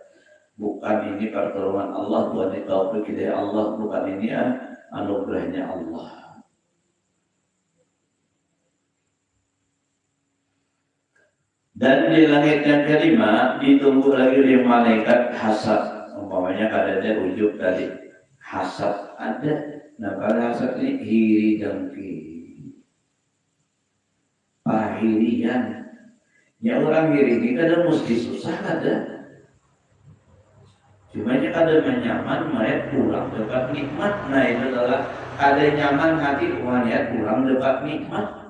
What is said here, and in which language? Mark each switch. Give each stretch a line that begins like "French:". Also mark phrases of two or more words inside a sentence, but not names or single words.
Indonesian: Bukan ini pertolongan Allah, bukan ini taufik hidayah Allah, bukan ini anugerahnya Allah. Dan di langit yang kelima ditunggu lagi oleh malaikat hasad.
Banjar: Umpamanya kadangnya ujub tadi, hasad ada. Nah pada hasad ini hiri dengki, pahirian. Ya orang hiri ini kadang mesti susah ada. Cumanya kadang nyaman mayat pulang dapat nikmat. Nah itu adalah ada nyaman hati mayat pulang dapat nikmat.